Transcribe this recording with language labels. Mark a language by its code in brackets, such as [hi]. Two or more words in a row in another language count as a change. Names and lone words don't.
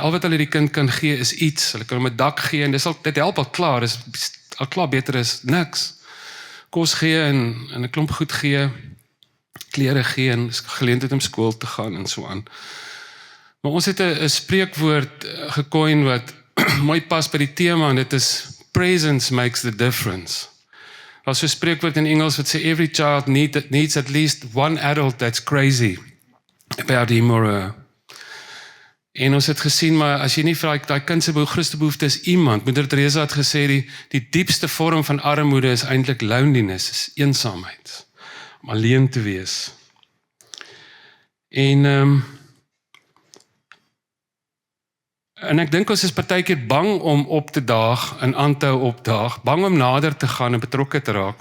[af] Al wat hulle die kind kan gee is iets. Hulle kan hom 'n dak gee en dit help al klaar. Dis al klaar beter as niks. Kos gee en 'n klomp goed gee, klere gee en geleentheid om skool te gaan en so aan. Maar ons het 'n spreekwoord gekoin wat mooi pas by die tema, en dit is [en] presence makes the difference. [af] Daar's so 'n spreekwoord in Engels wat sê [en] every child needs at least one adult that's crazy about him or [af] en ons het gesien, maar as jy nie vir daai kind se grootste behoefte is iemand, Moeder Teresa het gesê, die diepste vorm van armoede is eintlik loneliness, is eensaamheid, om alleen te wees. En ek dink ons is partykeer bang om op te daag, en aan te hou opdaag, bang om nader te gaan en betrokke te raak.